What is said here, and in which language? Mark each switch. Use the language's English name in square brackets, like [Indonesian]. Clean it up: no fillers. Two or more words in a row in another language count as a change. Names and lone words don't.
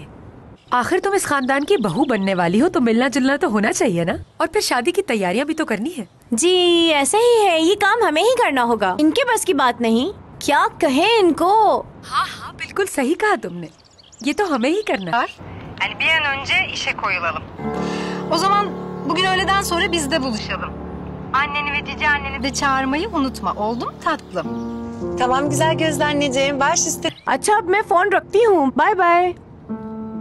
[Hindi] आखिर तुम इस खानदान की बहू बनने वाली हो तो मिलना जुलना तो होना चाहिए ना। और फिर शादी की तैयारियां भी तो करनी है। जी ऐसा ही है, ये काम हमें ही करना होगा, इनके बस की बात नहीं। क्या कहे इनको? हाँ बिल्कुल सही कहा तुमने, ये तो हमें ही करना। [Turkish] Yani bir an önce işe koyulalım. O zaman bugün öğleden sonra biz de buluşalım. Anneni ve cici anneni de çağırmayı unutma. Oldu mu tatlım? Tamam güzel gözlü anneciğim. Baş üstüne. [Hindi] अच्छा अब मैं फोन रखती हूँ, [English] bye bye.